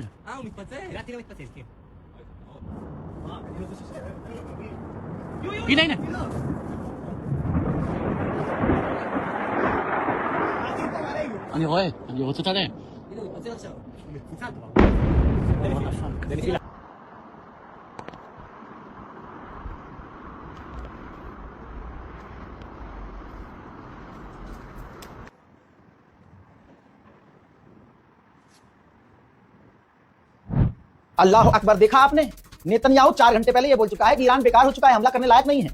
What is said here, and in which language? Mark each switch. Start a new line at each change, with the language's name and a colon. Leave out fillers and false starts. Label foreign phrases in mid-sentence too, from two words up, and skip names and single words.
Hebrew: הוא מתפצל. גטיל לא מתפצל, כן. הנה, הנה. אני רואה, אני רוצה להתעלם. הנה, הוא מתפצל עכשיו. הוא מפוצל כבר. זה נפילה.
Arabic: الله أكبر,
Hindi: देखा आपने, नेतन्याहू 4 घंटे पहले ये बोल चुका है कि ईरान बेकार हो चुका है, हमला करने लायक नहीं है।